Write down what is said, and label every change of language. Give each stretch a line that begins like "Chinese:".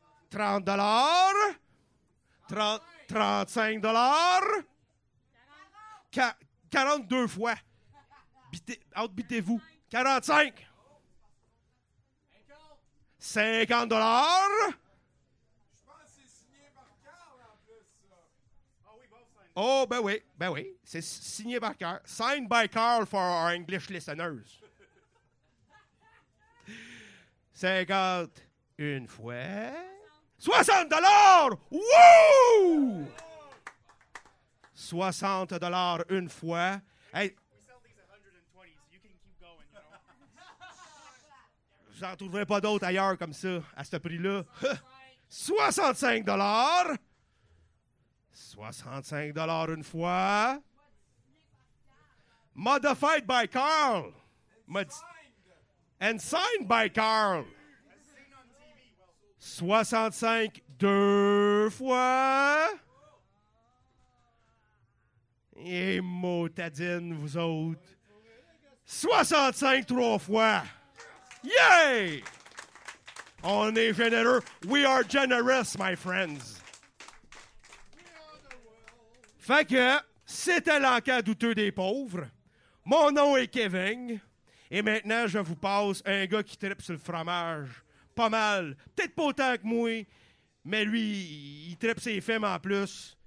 French: $30. $35. 42 fois. Outbitez-vous. 45. $50. Oh, ben oui, c'est signé par Carl.
English: Signed by Carl for our English listeners.
French: 50, une fois. $60! Woo! $60 une fois. Hey! Vous n'en trouverez pas d'autres ailleurs comme ça, à ce prix-là. $65! $65 une fois.
English: Modified by Carl. And signed by Carl.
French: 65 deux fois. Et motadine, vous autres. 65 trois fois. Yay! On est généreux.
English: We are generous, my friends.
French: Fait que c'était l'enquête douteux des pauvres. Mon nom est Kevin. Et maintenant, je vous passe un gars qui trippe sur le fromage. Pas mal. Peut-être pas autant que moi. Mais lui, il trippe ses films en plus.